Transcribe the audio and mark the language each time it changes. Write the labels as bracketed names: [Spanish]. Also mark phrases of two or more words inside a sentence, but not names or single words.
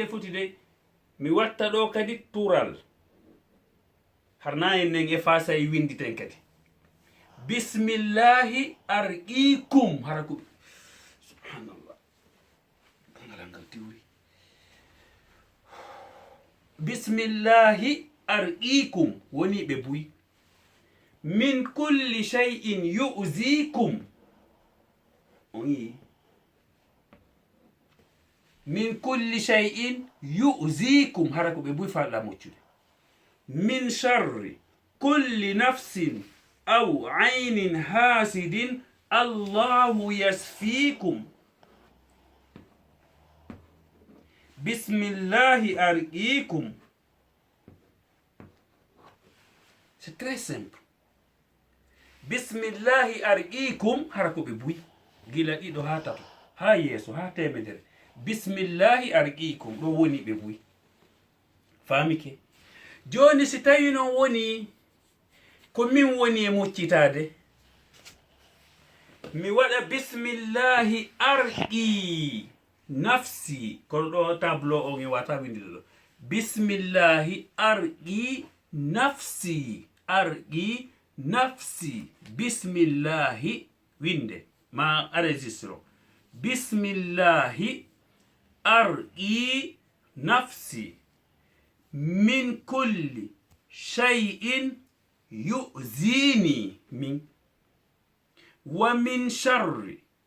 [Fula] foti de mi watta ɗo kadi tural harna en nen e fasa e winditen kadi [Arabic] بسم الله أرقيكم [Fula] hara ko subhanallah ngalangal tiwri [Arabic] بسم الله أرقيكم [Fula] woni ɓe buyi [Arabic] من كل شيء يؤذيكم [Fula] on yi [Arabic] من كل شيء يؤذيكم [Fula] hara ko ɓe buyi faala moccude [Arabic] من شر كل نفس أو عين حاسد الله يشفيكم بسم الله أرقيكم. [French] C'est très simple. [Arabic] بسم الله أرقيكم [Fula] hara ko ɓe buyi gila ɗiɗo ha tato ha yeeso ha temedere [Arabic] بسم الله أرقيكم [Fula] ɗo woni ɓe buyi famike joni si tawi non woni ko min woni e moccitade mi waɗa [Arabic] بسم الله أرقي نفسي [Fula] kono ɗo tableau on e wata windiɗo ɗo [Arabic] بسم الله أرقي نفسي أرقي نفسي بسم الله [Fula] winde ma enregistre [Arabic] بسم الله أرقي نفسي من كل شيء يؤذيني من و من شر